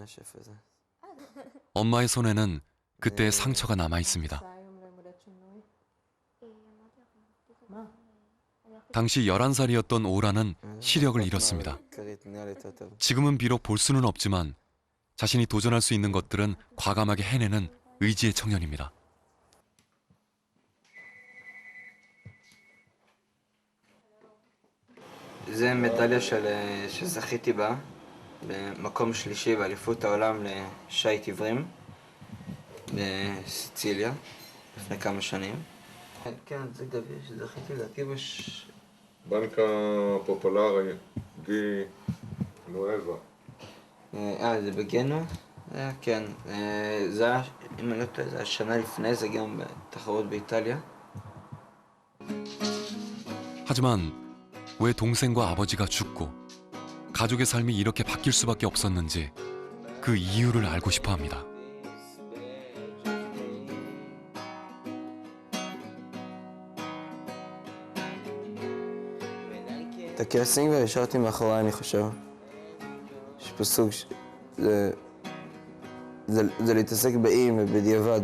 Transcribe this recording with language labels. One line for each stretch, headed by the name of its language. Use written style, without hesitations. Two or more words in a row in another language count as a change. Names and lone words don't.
Korean: 엄마의 손에는 그때의 상처가 남아 있습니다. 당시 11살이었던 오란은 시력을 잃었습니다. 지금은 비록 볼 수는 없지만 자신이 도전할 수 있는 것들은 과감하게 해내는 의지의 청년입니다.
Hebrew: זה מדליה שזכיתי בה במקום שלישי באליפות העולם לשייט עיוורים בסיציליה לפני כמה שנים. כן, זה גביע שזכיתי לדעתי בנקה פופולרי די נואבה. זה בגנוע? זה היה, כן. זה היה, אם אני לא טועה, זה היה שנה לפני זה גם בתחרות באיטליה.
Korean: 하지만 왜 동생과 아버지가 죽고 가족의 삶이 이렇게 바뀔 수밖에 없었는지 그 이유를 알고 싶어 합니다.
Hebrew: את הכעסים כבר השארתי מאחוריי, אני חושב. יש פה סוג זה להתעסק באם ובדיעבד.